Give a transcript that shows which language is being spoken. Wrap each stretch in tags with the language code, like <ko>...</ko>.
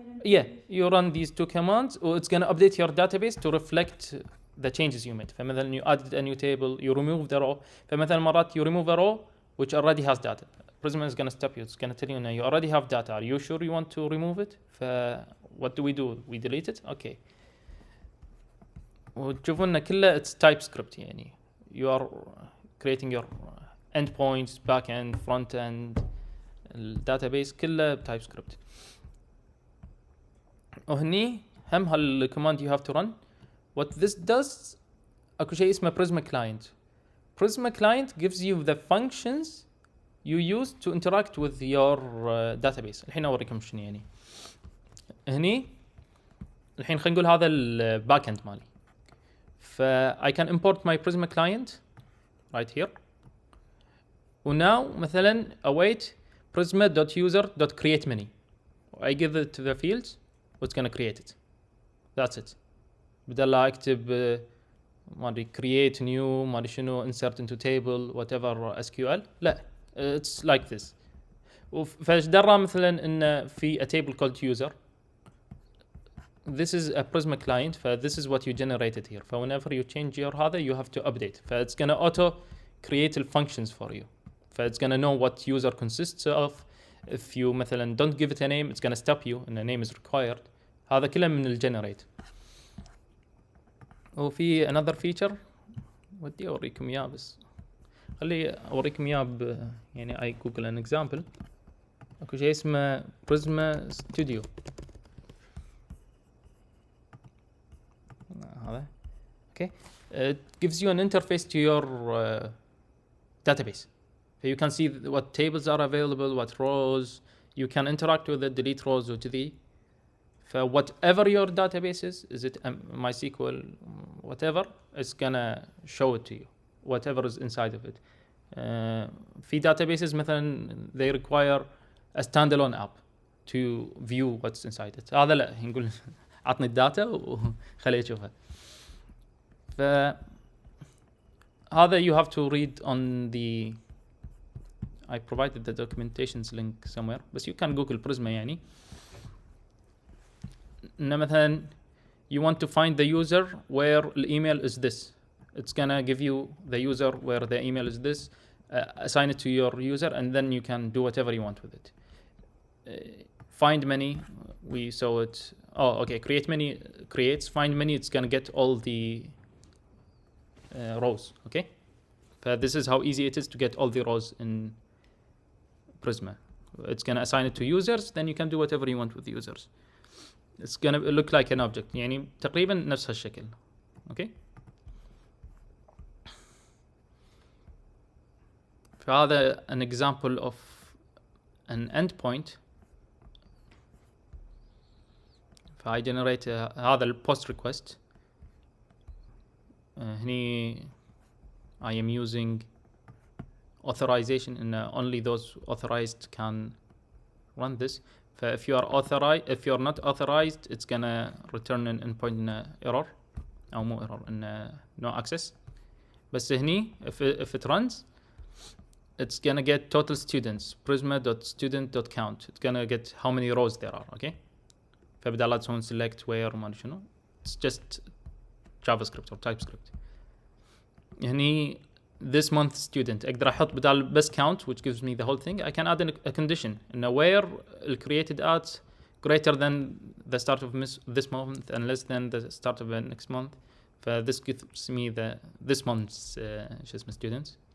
<en>Yeah, you run these two commands, or it's gonna update your database to reflect the changes you made.</en> <ar>فمثلا</ar> <en>you added a new table, you remove the row. فمثلا مرات you remove a row which already has data. Prisma is gonna stop you. It's gonna tell you now you already have data. Are you sure you want to remove it? What do? We delete it. Okay.</en> <ar>وتشوفون إن كله</ar> <en>it's TypeScript</en> <ar>يعني.</ar> <en>You are creating your endpoints, back end, front end, database</en> <ar>كله</ar> <en>TypeScript.</en> <ar>وهني هم</ar> <en>هالcommand you have to run. What this does,</en> <ar>اكو شيء اسمه</ar> <en>Prisma client. Prisma client gives you the functions you use to interact with your database.</en> <ar>الحين اوريكم شنو يعني. هني الحين خلينا نقول هذا الباك اند مالي.</ar> <en>I can import my Prisma client right here. now</en> <ar>مثلا</ar> <en>await prisma.user.create many. I give it to the fields, it's going to create it. That's it.</en> <ar>بدل لا اكتب ما ادري create new ما ادري شنو</ar> <en>insert into table whatever SQL.</en> <ar>لا</ar> <en>it's like this.</en> <ar>فايش درى مثلا ان في</ar> <en>a table called user. This is a Prisma client. This is what you generated here. Whenever you change your</en> <ar>هذا</ar> <en>you have to update. It's gonna auto create the functions for you. It's gonna know what user consists of. If you</en> <ar>مثلا</ar> <en>don't give it a name, it's gonna stop you and a name is required.</en> <ar>هذا كله من الجنريت. وفي another feature ودي اوريكم اياه بس خلي اوريكم اياه يعني</ar> <en>I Google an example.</en> <ar>اكو شيء اسمه Prisma Studio. هذا okay.</ar> <en>It gives you an interface to your database. So you can see what tables are available, what rows. You can interact with it, delete rows</en> <ar>وكذي.</ar> <en>Whatever your database is it MySQL, whatever, it's gonna show it to you, whatever is inside of it.</en> <ar>في</ar> <en>databases</en> <ar>مثلا</ar> <en>they require a standalone app to view what's inside it.</en> <ar>هذا لا نقول عطني الداتا وخليه يشوفها. هذا</ar> <en>you have to read on the I provided the documentations link somewhere, but you can Google Prisma</en> <ar>يعني. إن مثلا</ar> <en>you want to find the user where the email is this. It's gonna give you the user where the email is this, assign it to your user, and then you can do whatever you want with it. Find many, we saw it. Oh, okay. Create many creates. Find many. It's gonna get all the rows. Okay. But this is how easy it is to get all the rows in Prisma. It's gonna assign it to users. Then you can do whatever you want with the users. It's gonna look like an object.</en> <ar>يعني تقريبا نفس هالشكل.</ar> <en>Okay. فهذا an example of an endpoint. فI generate</en> <ar>هذا ال</ar> <en>post request.</en> <ar>هني</ar> <en>I am using authorization and only those authorized can run this. If you are authorized, if you're not authorized, it's gonna return an endpoint error</en> <ar>أو مو</ar> <en>error in no access.</en> <ar>بس هني</ar> <en>if it runs, it's gonna get total students prisma.student.count. It's gonna get how many rows there are. Okay.</en> <ar>فبدال لا تسوون</ar> <en>select where</en> <ar>ما شنو.</ar> <en>It's just JavaScript or TypeScript.</en> <ar>هني</ar> <en>this month student</en> <ar>اقدر احط بدال بس</ar> <en>count which gives me the whole thing. I can add a condition in where the created at greater than the start of this month and less than the start of the next month. This gives me this month's</en> <ar>شو اسمه</ar> <en>students.</en>